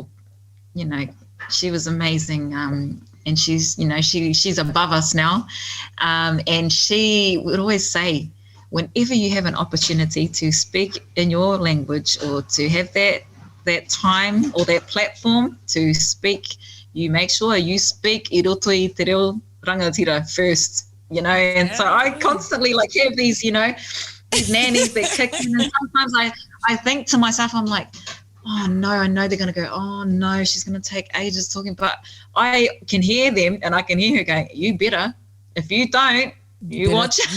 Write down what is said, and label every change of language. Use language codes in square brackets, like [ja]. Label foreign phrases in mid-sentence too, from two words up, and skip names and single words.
[en] You know, she was amazing. And she's, you know, she's above us now. And she would always say, whenever you have an opportunity to speak in your language, or to have that time or that platform to speak, you make sure you speak [mi] i roto i te reo rangatira [en] first, you know. And so I constantly, like, have these, you know, these nannies that kick in, and sometimes I think to myself, I'm like, oh no, I know they're going to go, oh no, she's going to take ages talking, but I can hear them, and I can hear her going, you better, if you don't, you watch it.